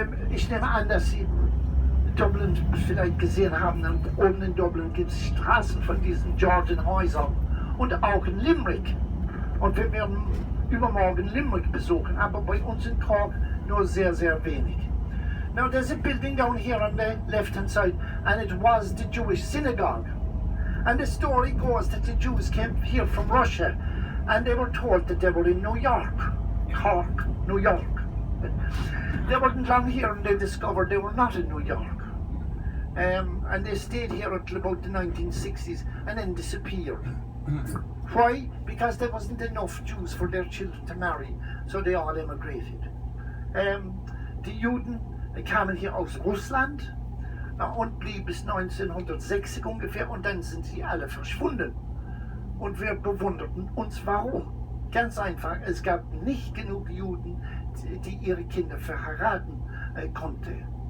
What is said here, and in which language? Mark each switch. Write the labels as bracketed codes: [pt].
[de] Ich nehme an, dass Sie Dublin vielleicht gesehen haben, und oben in Dublin gibt es Straßen von diesen Georgian Häusern und auch in Limerick. Und wir werden übermorgen Limerick besuchen, aber bei uns in Cork nur sehr, sehr wenig. [en] Now there's a building down here on the left-hand side, and it was the Jewish synagogue. And the story goes that the Jews came here from Russia, and they were told that they were in New York, Cork, New York. They weren't long here, and they discovered they were not in New York. And they stayed here until about the 1960s and then disappeared. Why? Because there wasn't enough Jews for their children to marry, so they all emigrated. [de] Die Juden kamen hier aus Russland und blieben bis 1960 ungefähr, und dann sind sie alle verschwunden. Und wir bewunderten uns, warum. Ganz einfach, es gab nicht genug Juden, die ihre Kinder verheiraten konnten.